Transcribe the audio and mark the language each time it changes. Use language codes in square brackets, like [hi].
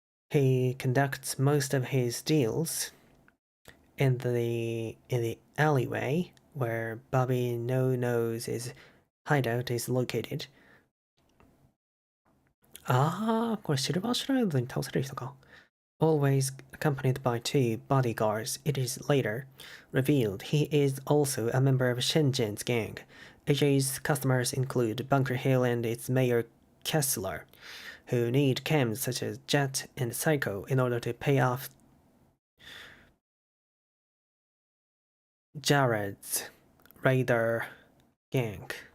[en] He conducts most of his deals in the alleyway where Bobby No-Nose's hideout is located. [ja] これシルバーシュライドに倒される人か。 [en] Always accompanied by 2 bodyguards, it is later revealed he is also a member of Shenzhen's gang. AJ's customers include Bunker Hill and its mayor Kessler, who need chems such as Jet and Psycho in order to pay off Jared's Raider gang.